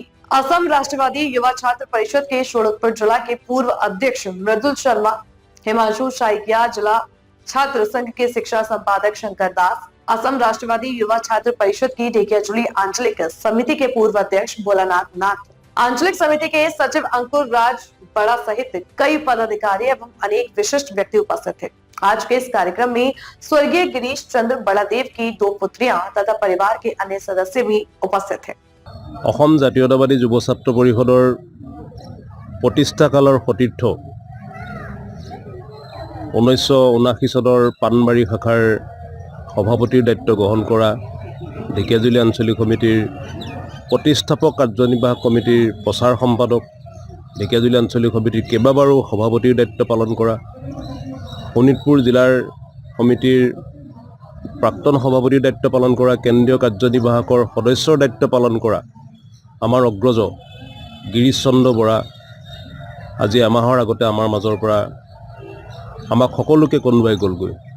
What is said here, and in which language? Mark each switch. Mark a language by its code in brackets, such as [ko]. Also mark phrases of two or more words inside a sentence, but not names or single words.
[hi] असम राष्ट्रवादी युवा छात्र परिषद के शोणितपुर जिला के पूर्व अध्यक्ष मृदुल शर्मा, हिमांशु शाइकिया, जिला छात्र संघ के शिक्षा संपादक शंकर दास, असम राष्ट्रवादी युवा छात्र परिषद की ढेकियाजुली आंचलिक समिति के पूर्व अध्यक्ष भोलानाथ नाथ, आंचलिक समिति के सचिव अंकुर राज बड़ा सहित कई पदाधिकारी एवं अनेक विशिष्ट व्यक्ति उपस्थित थे। आज के इस कार्यक्रम में स्वर्गीय गिरीश चंद्र बड़ादेव की 2 पुत्रियां तथा परिवार के अन्य सदस्य भी उपस्थित थे। [as] অসম জাতীয়তাবাদী যুৱ ছাত্ৰ পৰিষদৰ প্ৰতিষ্ঠাকালৰ সতীৰ্থ 1979 চনৰ পাণবাৰী শাখাৰ সভাপতিৰ দায়িত্ব গ্ৰহণ কৰা, ঢেকিয়াজুলি আঞ্চলিক সমিতিৰ প্ৰতিষ্ঠাপক কাৰ্যনিৰ্বাহক কমিটিৰ প্ৰচাৰ সম্পাদক, ঢেকিয়াজুলি আঞ্চলিক সমিতিৰ কেইবাবাৰো সভাপতিৰ দায়িত্ব পালন কৰা, শোণিতপুৰ জিলাৰ সমিতিৰ প্ৰাক্তন সভাপতিৰ দায়িত্ব পালন কৰা, কেন্দ্ৰীয় কাৰ্যনিৰ্বাহকৰ সদস্যৰ দায়িত্ব পালন কৰা আমাৰ অগ্ৰজ গিৰীশ চন্দ্ৰ বৰা আজি এমাহৰ আগতে আমাৰ মাজৰ পৰা আমাক সকলোকে কন্দুৱাই গ'লগৈ।